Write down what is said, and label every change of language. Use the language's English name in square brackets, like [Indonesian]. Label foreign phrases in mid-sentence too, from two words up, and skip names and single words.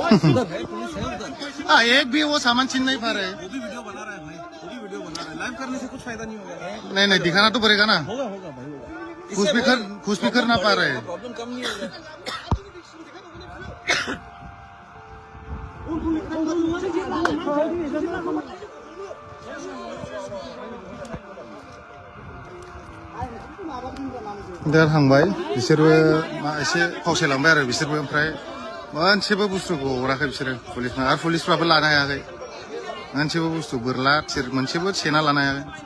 [Hindi] एक भी वो सामान छीन नहीं पा रहे वो भी वीडियो बना रहा है भाई वो भी वीडियो बना रहा है लाइव करने से कुछ फायदा नहीं होगा नहीं नहीं दिखाना तो पड़ेगा ना होगा होगा भाई होगा खुश भी कर ना पा रहे प्रॉब्लम कम नहीं होगा [Bodo] दा थांबाय बिसोरबो एसे फावसायलांबाय आरो बिसोरबो ओमफ्राय मोनसेबो बुस्थुखौ हराखै बिसोरो पुलिसना आरो पुलिसफ्राबो लानो हायाखै मोनसेबो बुस्थु बोरला थिर मोनसेबो सेना लानो हायाखै